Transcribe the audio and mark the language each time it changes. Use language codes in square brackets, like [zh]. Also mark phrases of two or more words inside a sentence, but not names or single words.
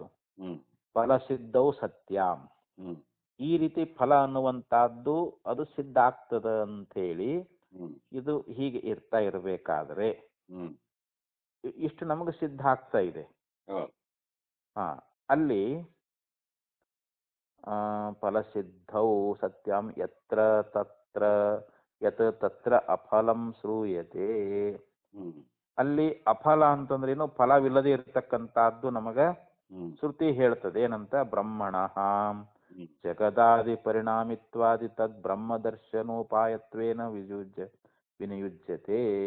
[kn] ಫಲಸಿದ್ಧವು ಸತ್ಯಂ, ಈ ರೀತಿ ಫಲ ಅನ್ನುವಂತಹದ್ದು ಅದು ಸಿದ್ಧ ಆಗ್ತದ ಅಂತ ಹೇಳಿ ಇದು ಹೀಗೆ ಇರ್ತಾ ಇರಬೇಕಾದ್ರೆ ಇಷ್ಟು ನಮಗೆ ಸಿದ್ಧ ಆಗ್ತಾ ಇದೆ. [sa] ಅಲ್ಲಿ ಫಲಸಿದ್ಧೌ ಸತ್ಯಂ ಯತ್ರ ತತ್ರ ಯತ್ ತತ್ರ ಅಫಲಂ ಶ್ರೂಯತೆ. [kn] ಅಲ್ಲಿ ಅಫಲ ಅಂತಂದ್ರೆ ಏನು, ಫಲವಿಲ್ಲದೆ ಇರತಕ್ಕಂತಹದ್ದು ನಮಗ ಶ್ರುತಿ ಹೇಳ್ತದೆ. [sa] ಏನಂತ, ಬ್ರಹ್ಮಣಃ ಜಗದಾದಿ ಪರಿಣಾಮಿತ್ವಾದಿ ತದ್ ಬ್ರಹ್ಮ ದರ್ಶನೋಪಾಯತ್ವೇನ ವಿನಿಯುಜ್ಯತೆ.